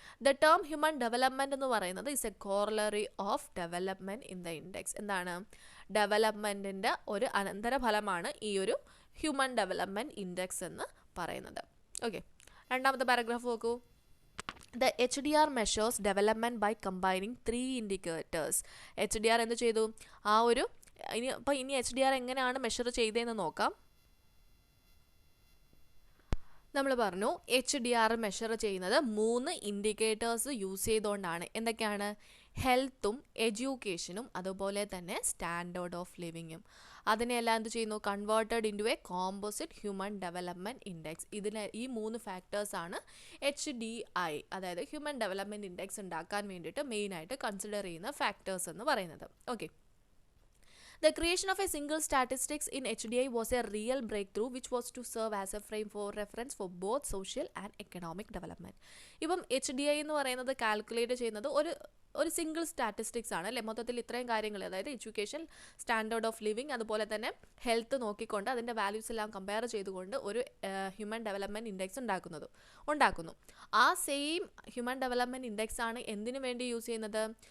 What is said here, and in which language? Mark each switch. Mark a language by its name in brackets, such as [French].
[English] the term human development [Malayalam] എന്ന് പറയുന്നത് [English] Is a corollary of development in the index. [Malayalam] ഡെവലപ്മെൻറ്റിൻ്റെ ഒരു അനന്തരഫലമാണ് ഈ ഒരു ഹ്യൂമൻ ഡെവലപ്മെൻറ്റ് ഇൻഡെക്സ് എന്ന് പറയുന്നത്. ഓക്കെ, രണ്ടാമത്തെ പാരഗ്രാഫ് നോക്കൂ. [English] The HDR measures development by combining 3 indicators. [Malayalam] HDR എന്ത് ചെയ്തു? ആ ഒരു ഇനി HDR എങ്ങനെയാണ് മെഷർ ചെയ്തതെന്ന് നോക്കാം. നമ്മൾ പറഞ്ഞു HDR മെഷർ ചെയ്യുന്നത് 3 ഇൻഡിക്കേറ്റേഴ്സ് യൂസ് ചെയ്തുകൊണ്ടാണ്. എന്തൊക്കെയാണ്? ഹെൽത്തും എഡ്യൂക്കേഷനും അതുപോലെ തന്നെ സ്റ്റാൻഡേർഡ് ഓഫ് ലിവിങ്ങും. അതിനെല്ലാം എന്ത് ചെയ്യുന്നു? [English] Converted into a composite human development index. [Malayalam] ഈ 3 ഫാക്ടേഴ്സാണ് HDI, അതായത് ഹ്യൂമൻ ഡെവലപ്മെൻറ്റ് ഇൻഡെക്സ് ഉണ്ടാക്കാൻ വേണ്ടിയിട്ട് മെയിനായിട്ട് കൺസിഡർ ചെയ്യുന്ന ഫാക്ടേഴ്സ് എന്ന് പറയുന്നത്. Okay. [English] The creation of a single statistics in HDI was a real breakthrough which was to serve as a frame for reference for both social and economic development. [Malayalam] ഇപ്പം HDI എന്ന് പറയുന്നത് calculate ചെയ്യുന്നത് ഒരു single statistics ആണ് അല്ലേ. മൊത്തത്തിൽ ഇത്രയും കാര്യങ്ങൾ, അതായത് എഡ്യൂക്കേഷൻ, സ്റ്റാൻഡേർഡ് ഓഫ് ലിവിങ്, അതുപോലെ തന്നെ ഹെൽത്ത് നോക്കിക്കൊണ്ട് അതിൻ്റെ വാല്യൂസ് എല്ലാം കമ്പയർ ചെയ്തുകൊണ്ട് ഒരു ഹ്യൂമൻ ഡെവലപ്മെൻറ്റ് ഇൻഡെക്സ് ഉണ്ടാക്കുന്നു. ആ സെയിം ഹ്യൂമൻ ഡെവലപ്മെൻറ്റ് ഇൻഡെക്സ് ആണ് എന്തിനു വേണ്ടി യൂസ് ചെയ്യുന്നത്?